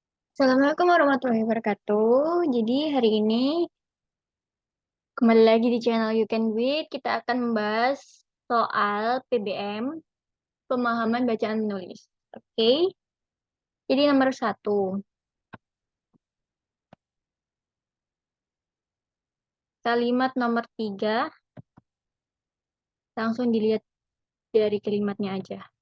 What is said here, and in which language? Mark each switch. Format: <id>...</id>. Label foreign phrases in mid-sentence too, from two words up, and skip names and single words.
<id>Assalamualaikum warahmatullahi wabarakatuh. Jadi hari ini kembali lagi di channel You Can Do It. Kita akan membahas soal PBM, pemahaman bacaan menulis. Oke, jadi nomor satu. Kalimat nomor tiga, langsung dilihat dari kalimatnya aja.</id>